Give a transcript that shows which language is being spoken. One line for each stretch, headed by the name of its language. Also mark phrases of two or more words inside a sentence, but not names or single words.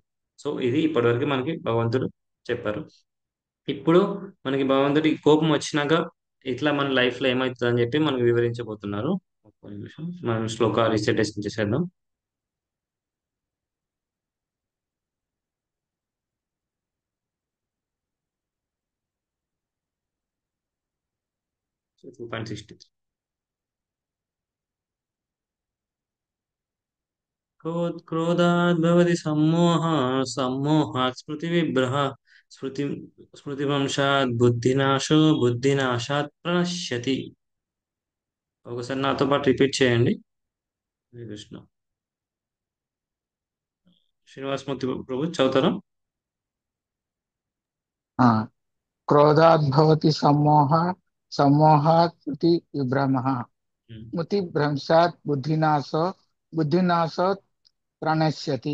Telugu: సో ఇది ఇప్పటివరకు మనకి భగవంతుడు చెప్పారు. ఇప్పుడు మనకి భగవంతుడి కోపం వచ్చినాక ఇట్లా మన లైఫ్ లో ఏమవుతుంది అని చెప్పి మనకు వివరించబోతున్నారు. ఒక్క నిమిషం మనం శ్లోక రిసైటేషన్ చేసేద్దాం. సో 2.63.
Sanskrit: क्रोधात् भवति सम्मोहः, सम्मोहात् स्मृतिविभ्रमः, स्मृति स्मृतिभ्रंशात् बुद्धिनाशो, बुद्धिनाशात् प्रणश्यति.
Telugu: ఒకసారి నాతో పాటు రిపీట్ చేయండి. హరే కృష్ణ. శ్రీనివాసమూర్తి ప్రభు చదువుతారా?
Sanskrit: ఆ, క్రోధాద్భవతి సమ్మోహ, సమ్మోహాత్ స్మృతి విభ్రమః, స్మృతి భ్రంశాత్ బుద్ధినాశో, బుద్ధినాశోత్ ప్రణశ్యతి.